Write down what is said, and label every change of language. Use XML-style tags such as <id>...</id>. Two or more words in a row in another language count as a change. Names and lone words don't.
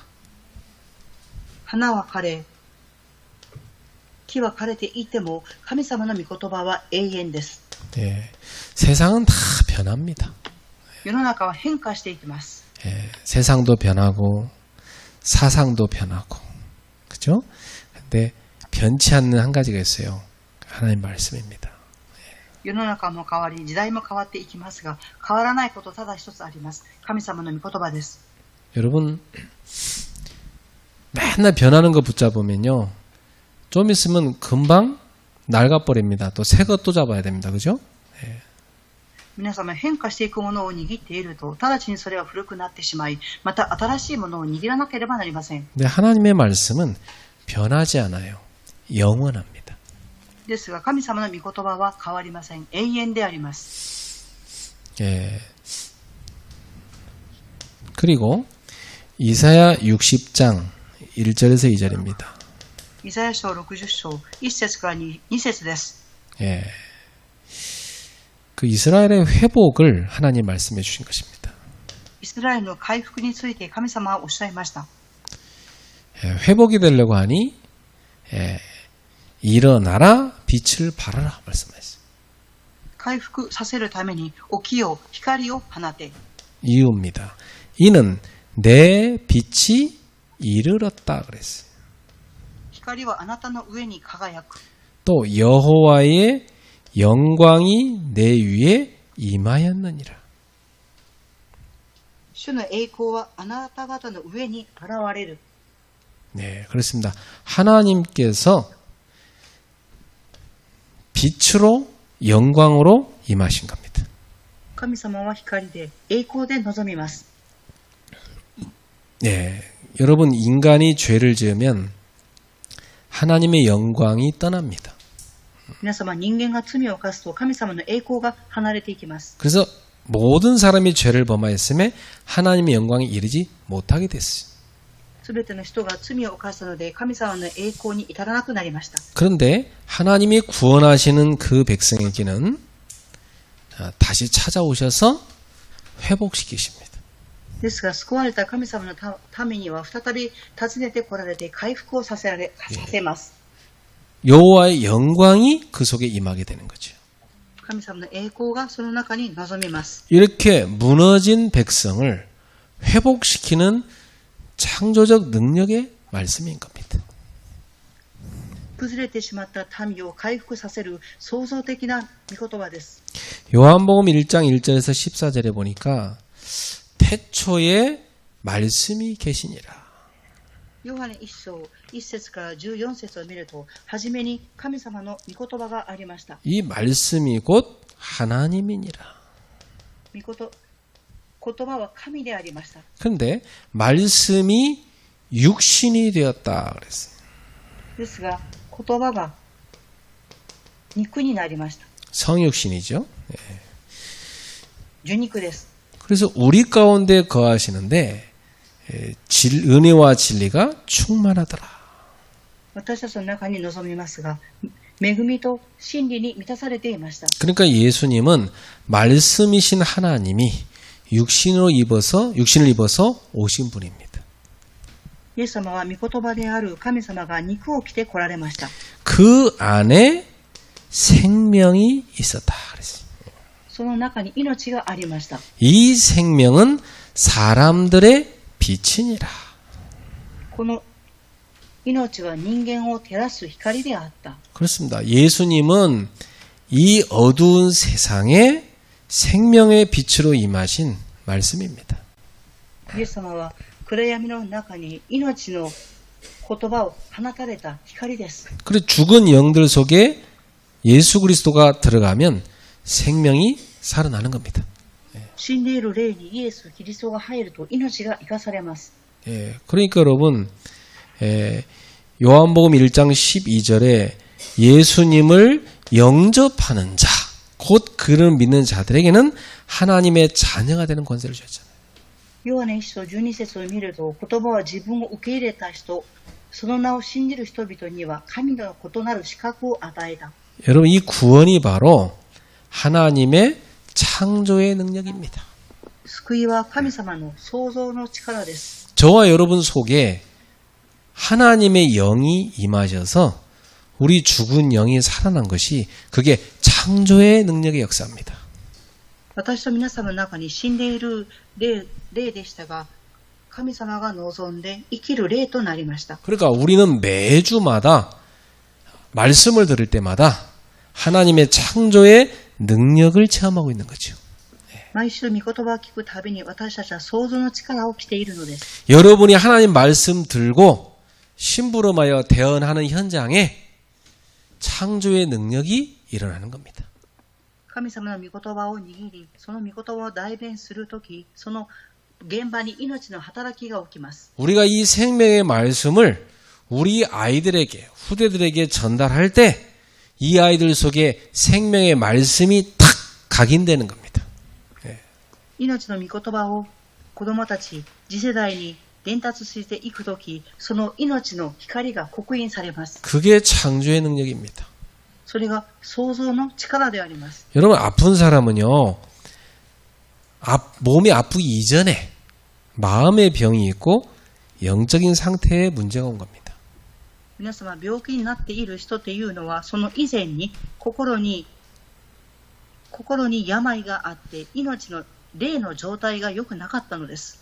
<ja>花は枯れ、木は枯れていても神様の御言葉は永遠です。</ja> <ko>세상은 다 변합니다.</ko> <ja>世の中は変化していきます。</ja> <ko>세상도 변하고 사상도 변하고 그죠? 근데 변치 않는 한 가지가 있어요. 하나님 말씀입니다.</ko> <ja>世の中も変わり、時代も変わっていきますが、変わらないことただ一つあります。神様の御言葉です。</ja> <ko>여러분 맨날 변하는 거 붙잡으면요. 좀 있으면 금방 낡아버립니다. 또 새 것 또 잡아야 됩니다. 그죠?</ko> <ja>皆様変化していくものを握っていると、直ちにそれは古くなってしまい、また新しいものを握らなければなりません。</ja> <ko>근데 하나님의 말씀은 변하지 않아요. 영원합니다.</ko> <ja>ですが、神様の御言葉は変わりません。永遠であります。</ja> <ko>예. 그리고 이사야 60장 1절에서 2절입니다.</ko> <ja>イザヤ書60章1節から 2節です。</ja> <ko>예. 그 이스라엘의 회복을 하나님 말씀해 주신 것입니다.</ko> <ja>イスラエルの回復について神様はおっしゃいました。</ja> <ko>예, 회복이 되려고 하니 일어나라 빛을 발하라 말씀하셨어요.</ko> <ja>回復させるために起きよ、光を放て。</ja> <ko>이유입니다. 이는 내 빛이 이르렀다 그랬어요.</ko> <ja>光はあなたの上に輝く。</ja> <ko>또 여호와의 영광이 내 위에 임하였느니라.</ko> <ja>主の栄光はあなた方の上に現れる。</ja> <ko>네, 그렇습니다. 하나님께서 빛으로 영광으로 임하신 겁니다.</ko> <ja>神様は光で栄光で臨みます。</ja> <ko>네, 여러분 인간이 죄를 지으면 하나님의 영광이 떠납니다.</ko> <ja>皆様、人間が罪を犯すと神様の栄光が離れていきます。</ja> <ko>그래서 모든 사람이 죄를 범하였음에 하나님의 영광에 이르지 못하게 됐어요.</ko> <ja>すべての人が罪を犯したので神様の栄光に至らなくなりました。</ja> <ko>그런데 하나님이 구원하시는 그 백성에게는 다시 찾아오셔서 회복시키십니다.</ko> <ja>ですが、救われた神様のためには再び訪ねて来られて回復をさせます。</ja> <ko>여호와의 영광이 그 속에 임하게 되는 거죠.</ko> <ja>神様の栄光がその中に臨みます。</ja> <ko>이렇게 무너진 백성을 회복시키는 창조적 능력의 말씀인 겁니다.</ko> <ja>崩れてしまった民を回復させる創造的な御言葉です。</ja> <ko>요한복음 1장 1절에서 14절에 보니까 태초에 말씀이 계시니라.</ko> <ja>ヨハネ1章1節から14節を見ると、はじめに神様の御言葉がありました。</ja> <ko>이 말씀이 곧 하나님이니라.</ko> <ja>言葉は神でありました。</ja> <ko>그런데 말씀이 육신이 되었다 그랬어요.</ko> <ja>ですが、言葉が肉になりました。</ja> <ko>성육신이죠.</ko> <ja>受肉です。</ja> <ko>그래서 우리 가운데 거하시는데 은혜와 진리가 충만하더라.</ko> <ja>私たちの中に臨みますが、恵みと真理に満たされていました。</ja> <ko>그러니까 예수님은 말씀이신 하나님이 육신을 입어서 오신 분입니다.</ko> <ja>イエス様は御言葉である神様が肉を着て来られました。</ja> <ko>그 안에 생명이 있었다 그랬어요.</ko> <ja>その中に命がありました。</ja> <ko>이 생명은 사람들의 빛이니라.</ko> <ja>この命は人間を照らす光であった。</ja> <ko>그렇습니다. 예수님은 이 어두운 세상에 생명의 빛으로 임하신 말씀입니다.</ko> <ja>イエス様は暗闇の中に命の言葉を放たれた光です。</ja> <ko>그리고 죽은 영들 속에 예수 그리스도가 들어가면 생명이 살아나는 겁니다.</ko> <ja>死んでいる霊にイエス・キリストが入ると命が生かされます。</ja> <ko>그러니까 여러분 요한복음 1장 12절에 예수님을 영접하는 자, 곧 그를 믿는 자들에게는 하나님의 자녀가 되는 권세를 주셨잖아요.</ko> <ja>ヨハネ1章12節を見ると、言葉は自分を受け入れた人、その名を信じる人々には神の異なる資格を与えた。</ja> <ko>여러분 이 구원이 바로 하나님의 창조의 능력입니다.</ko> <ja>救いは神様の創造の力です。</ja> <ko>저와 여러분 속에 하나님의 영이 임하셔서 우리 죽은 영이 살아난 것이 그게 창조의 능력의 역사입니다.</ko> <ja>私と皆様の中に死んでいる霊でしたが、神様が望んで生きる霊となりました。</ja> <ko>그러니까 우리는 매주마다 말씀을 들을 때마다 하나님의 창조의 능력을 체험하고 있는 거죠.</ko> <ja>毎週御言葉を聞くたびに私たちは創造の力を着ているのです。</ja> <ko>여러분이 하나님 말씀 들고 심부름하여 대언하는 현장에 창조의 능력이 일어나는 겁니다.</ko> <ja>神様の御言葉を握り、その御言葉を代弁するとき、その現場に命の働きが起きます。</ja> <ko>우리가 이 생명의 말씀을 우리 아이들에게, 후대들에게 전달할 때 이 아이들 속에 생명의 말씀이 탁 각인되는 겁니다.</ko> <ja>命の御言葉を子供たち、次世代に伝達していくとき、その命の光が刻印されます。</ja> <ko>그게 창조의 능력입니다.</ko> <ja>それが創造の力であります。</ja> <ko>여러분 아픈 사람은요. 몸이 아프기 이전에 마음의 병이 있고 영적인 상태에 문제가 온 겁니다.</ko> <ja>皆様、病気になっている人っていうのは、その以前に心に病があって、命の霊の状態が良くなかったのです。</ja>